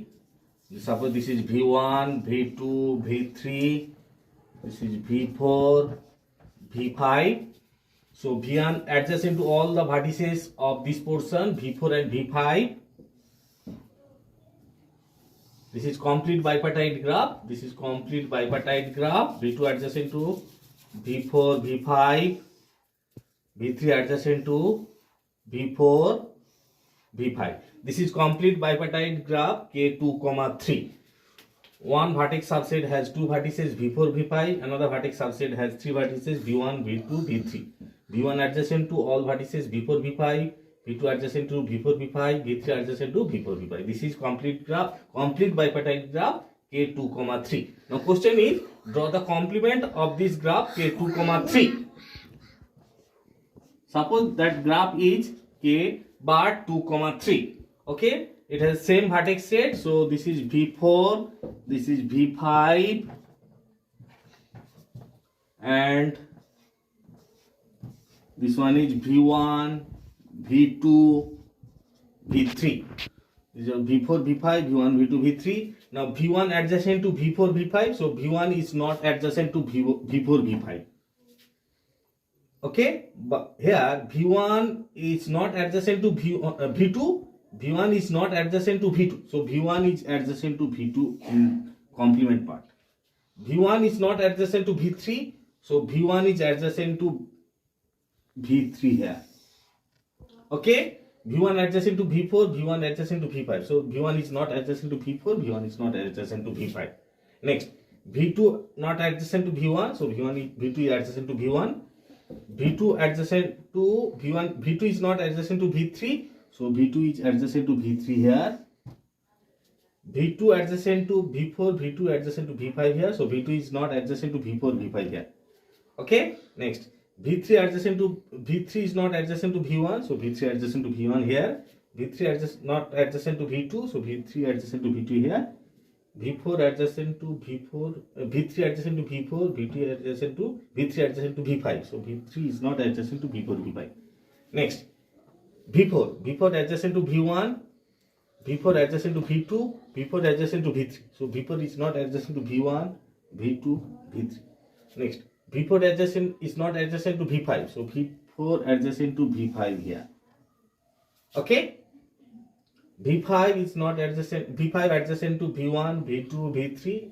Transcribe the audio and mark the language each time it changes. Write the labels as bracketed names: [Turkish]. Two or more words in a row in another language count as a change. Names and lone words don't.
[English] Suppose this is V1, V2, V3. This is V4, V5. So V1 adjacent to all the vertices of this portion V4 and V5. This is complete bipartite graph. V2 adjacent to V4, V5. V3 adjacent to V4, V5. This is complete bipartite graph K2, 3. One vertex subset has 2 vertices V4, V5. Another vertex subset has 3 vertices V1, V2, V3. V1 adjacent to all vertices V4, V5. V2 adjacent to V4, V5. V3 adjacent to V4, V5. This is complete bipartite graph K2, 3. Now question is draw the complement of this graph K2, 3. Suppose that graph is K bar 2, 3. Okay, it has same vertex set. So this is V4, this is V5, and this one is V1, V2, V3. These are V4, V5, V1, V2, V3. Now V1 adjacent to V4, V5. So V1 is not adjacent to V4, V5. Okay, but here V1 is not adjacent to V2. V1 is not adjacent to V2. So V1 is adjacent to V2 in complement part. V1 is not adjacent to V3. So V1 is adjacent to V3 here. Okay, V1 adjacent to V4, V1 adjacent to V5. So V1 is not adjacent to V4, V1 is not adjacent to V5. Next, V2 not adjacent to V1. So V2 is adjacent to V1. V2 adjacent to V1, V2 is not adjacent to V3, so V2 is adjacent to V3 here. V2 adjacent to V4, V2 adjacent to V5 here, so V2 is not adjacent to V4, V5 here. Okay, next V3 adjacent to V3 is not adjacent to V1, so V3 adjacent to V1 here. V3 not adjacent to V2, so V3 adjacent to V2 here. V4 adjacent to V4, V3 adjacent to V4, V3 adjacent to V5. So V3 is not adjacent to V4, V5. Next, V4 adjacent to V1, V4 adjacent to V2, V4 adjacent to V3. So V4 is not adjacent to V1, V2, V3. Next, V4 adjacent is not adjacent to V5. So V4 adjacent to V5 here. Okay. V5 is not adjacent, V5 adjacent to V1, V2, V3.